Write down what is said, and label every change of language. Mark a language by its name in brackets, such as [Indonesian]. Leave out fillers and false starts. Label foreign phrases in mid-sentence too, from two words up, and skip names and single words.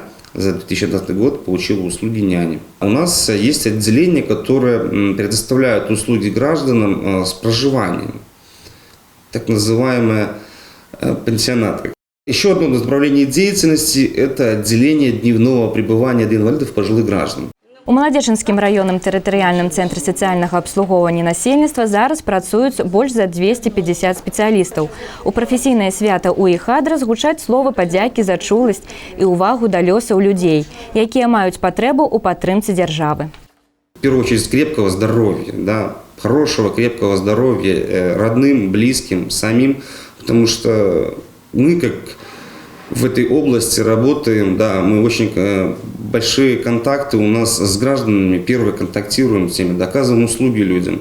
[Russian] За 2020 год получила услуги няни. У нас есть отделение, которое предоставляет услуги гражданам с проживанием, так называемые пансионаты. Еще одно направление деятельности – это отделение дневного пребывания для инвалидов пожилых граждан. [Belarusian] У Маладзечанскім раённым тэрытарыяльным цэнтры сацыяльнага абслугоўвання насельніцтва зараз працуюць больш за 250 спецыялістаў. У прафесійнае свята ў іх адрас гучаць словы падзякі за чуласць і ўвагу да лёсаў людзей, якія маюць патрэбу ў падтрымцы дзяржавы. [Russian] В первую очередь крепкого здоровья, хорошего крепкого здоровья родным, близким, самим, потому что мы, как в этой области работаем, мы очень большие контакты у нас с гражданами, первые контактируем с ними, доказываем услуги людям.